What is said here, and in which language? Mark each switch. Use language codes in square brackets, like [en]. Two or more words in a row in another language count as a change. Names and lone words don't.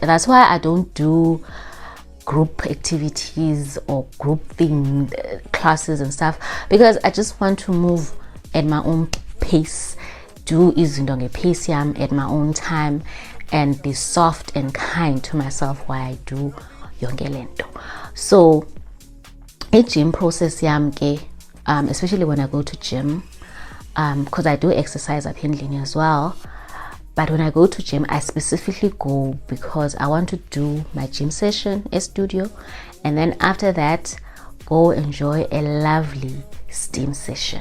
[en] That's why I don't do group activities or group thing classes and stuff, because I just want to move at my own pace, do izinto pace yam at my own time, and be soft and kind to myself while I do [xh] yonke lento. [en] So a gym process [xh] yam ke, [en] especially when I go to gym, because I do exercise up in as well. But when I go to gym, I specifically go because I want to do my gym session, a studio, and then after that, go enjoy a lovely steam session.